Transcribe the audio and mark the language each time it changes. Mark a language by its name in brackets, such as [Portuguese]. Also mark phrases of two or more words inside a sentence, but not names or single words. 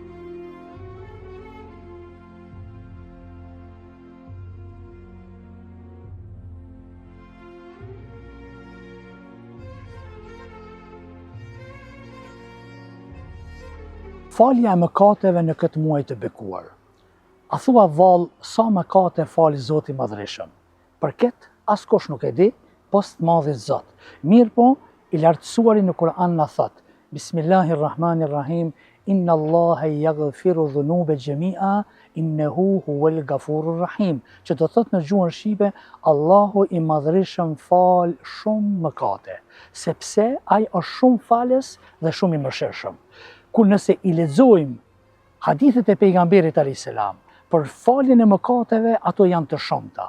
[Albanian] Falja e mëkateve në këtë muaj të bekuar. A thua vallë sa mëkate fali Zoti i Madhërisëm? Për këtë askush nuk e di, post madhi Zot. Mirë po, i lartësuari në Kur'an na thot: [Arabic] بسم الله الرحمن الرحيم، إن الله يغفر الذنوب جميعا إنه هو الغفور الرحيم. [Albanian] Që do thot në gjuhën shqipe, Allahu i Madhërisëm fal shumë mëkate, sepse ai është shumë falës dhe shumë i mëshirshëm. Ku nëse i lexojmë hadithet e pejgamberit [Arabic] عليه السلام [Albanian] për faljen e mëkateve, ato janë të shumta.